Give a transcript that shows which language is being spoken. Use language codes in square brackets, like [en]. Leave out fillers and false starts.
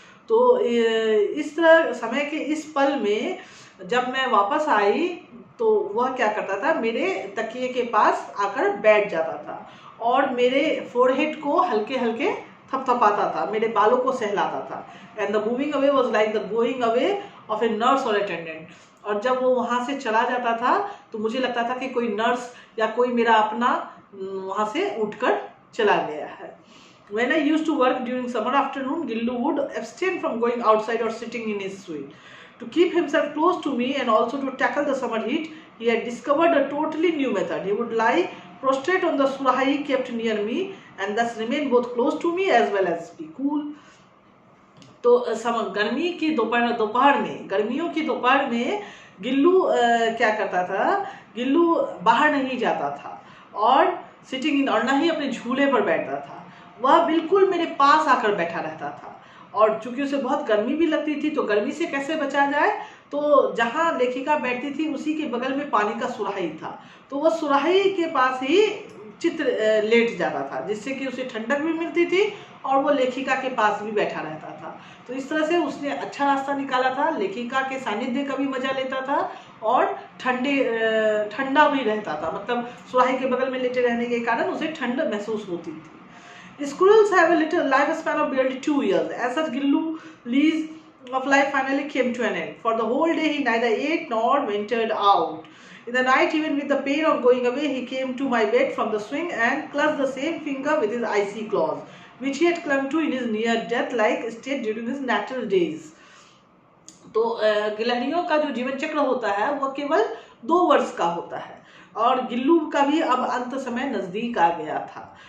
[hi] तो इस तरह समय के इस पल में जब मैं वापस आई तो वह क्या करता था, मेरे तकिए के पास आकर बैठ जाता था और मेरे फोरहेड को हल्के हल्के थपथपाता था, मेरे बालों को सहलाता था। [en] And the moving away was like the going away of a nurse और attendant. [hi] और जब वो वहाँ से चला जाता था तो मुझे लगता था कि कोई नर्स या कोई मेरा अपना वहाँ से उठकर चला गया है। [en] When I used to work during summer afternoon, Gillu would abstain from going outside or sitting in his suite. To keep himself close to me and also to tackle the summer heat, he had discovered a totally new method. He would lie prostrate on the surahi kept near me and thus remain both close to me as well as be cool. [hi] तो गर्मी की दोपहर में, गर्मियों की दोपहर में गिल्लू क्या करता था, गिल्लू बाहर नहीं जाता था और [en] sitting in, [hi] और ना ही अपने झूले पर बैठता था। वह बिल्कुल मेरे पास आकर बैठा रहता था और चूंकि उसे बहुत गर्मी भी लगती थी तो गर्मी से कैसे बचा जाए, तो जहाँ लेखिका बैठती थी उसी के बगल में पानी का सुराही था, तो वह सुराही के पास ही चित्र लेट जाता था, जिससे कि उसे ठंडक भी मिलती थी और वो लेखिका के पास भी बैठा रहता था। तो इस तरह से उसने अच्छा रास्ता निकाला था, लेखिका के सानिध्य का भी मजा लेता था और ठंडा भी रहता था, मतलब सुराही के बगल में लेटे रहने के कारण उसे ठंड महसूस होती थी। [en] Squirrels have a little lifespan of barely 2 years. As such, Gillu's lease of life finally came to an end. For the whole day, he neither ate nor ventured out. In the night, even with the pain of going away, he came to my bed from the swing and clutched the same finger with his icy claws, which he had clung to in his near-death-like state during his natural days. [hi] तो गिलहरियों का जो जीवन चक्र होता है वह केवल 2 वर्ष का होता है और गिल्लू का भी अब अंत समय नजदीक आ गया था।